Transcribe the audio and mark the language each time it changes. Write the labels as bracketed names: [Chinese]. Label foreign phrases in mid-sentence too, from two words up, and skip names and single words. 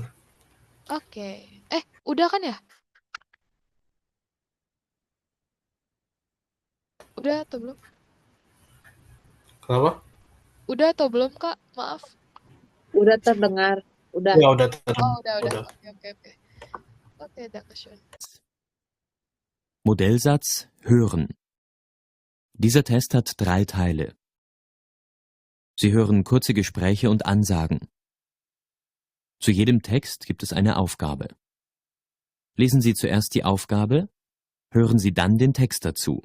[Indonesian] Oke. Udah kan ya? Udah atau belum? Kenapa? Udah atau belum, Kak? Maaf. Udah terdengar. Udah. Ya, udah terdengar. Oh, udah. Udah. Oke. Oke, dankeschön. [German] Modellsatz hören. Dieser Test hat 3 Teile. Sie hören kurze Gespräche und Ansagen. Zu jedem Text gibt es eine Aufgabe. Lesen Sie zuerst die Aufgabe, hören Sie dann den Text dazu.